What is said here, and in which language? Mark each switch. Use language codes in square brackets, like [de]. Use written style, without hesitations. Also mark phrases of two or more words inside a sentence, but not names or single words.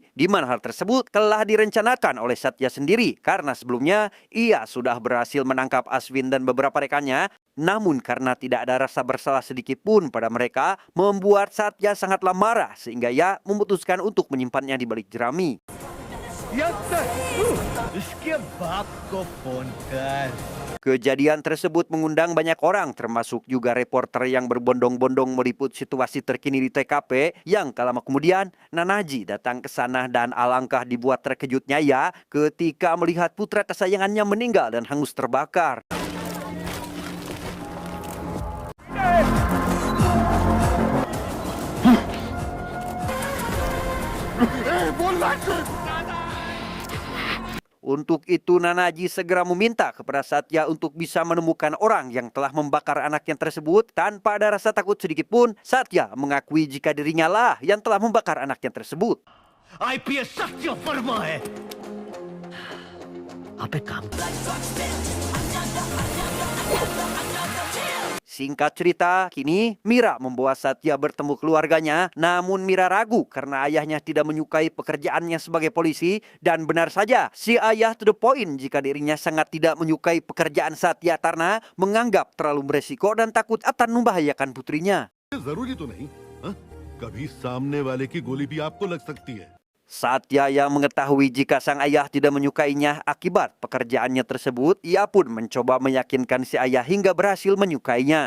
[id] Di mana hal tersebut telah direncanakan oleh Satya sendiri, karena sebelumnya ia sudah berhasil menangkap Aswin dan beberapa rekannya. Namun karena tidak ada rasa bersalah sedikit pun pada mereka, membuat Satya sangatlah marah sehingga ia memutuskan untuk menyimpannya di balik jerami. [hi] इसके बाप को फोन कर। [id] Kejadian tersebut mengundang banyak orang, termasuk juga reporter yang berbondong-bondong meliput situasi terkini di TKP, yang tak lama kemudian Nanaji datang ke sana dan alangkah dibuat terkejutnya ia ketika melihat putra kesayangannya meninggal dan hangus terbakar. Untuk itu Nanaji segera meminta kepada Satya untuk bisa menemukan orang yang telah membakar anaknya tersebut. Tanpa ada rasa takut sedikit pun, Satya mengakui jika dirinya lah yang telah membakar anaknya tersebut. [hi] आईपीएस सत्य वर्मा है। आप एक काम [id] Singkat cerita, kini Mira membawa Satya bertemu keluarganya, namun Mira ragu karena ayahnya tidak menyukai pekerjaannya sebagai polisi, dan benar saja, si ayah [en] to the point [id] jika dirinya sangat tidak menyukai pekerjaan Satya karena menganggap terlalu beresiko dan takut akan membahayakan putrinya. [hi] जरूरी तो नहीं, हाँ? कभी सामने वाले की गोली भी आपको लग सकती है. [id] Satya yang mengetahui jika sang ayah tidak menyukainya akibat pekerjaannya tersebut, ia pun mencoba meyakinkan si ayah hingga berhasil menyukainya.